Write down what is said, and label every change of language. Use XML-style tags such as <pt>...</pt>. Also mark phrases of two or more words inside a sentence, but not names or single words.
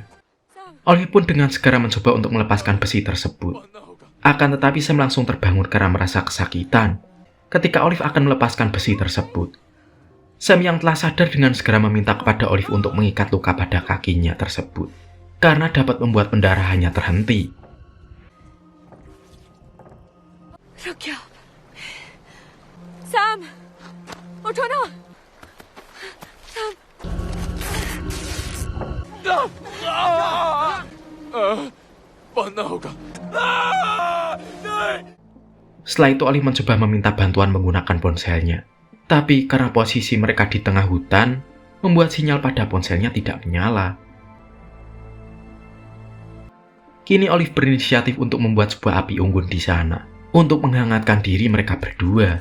<id>Olive pun dengan segera mencoba untuk melepaskan besi tersebut. Akan tetapi Sam langsung terbangun karena merasa kesakitan ketika Olive akan melepaskan besi tersebut. Sam yang telah sadar dengan segera meminta kepada Olive untuk mengikat luka pada kakinya tersebut, karena dapat membuat pendarahannya terhenti.</id> <hi>रुक जाओ। सैम, उठो ना। सैम, बनना होगा। नहीं।</hi> <id>Setelah itu Olive mencoba meminta bantuan menggunakan ponselnya. Tapi karena posisi mereka di tengah hutan, membuat sinyal pada ponselnya tidak menyala. Kini Olive berinisiatif untuk membuat sebuah api unggun di sana, untuk menghangatkan diri mereka berdua.</id>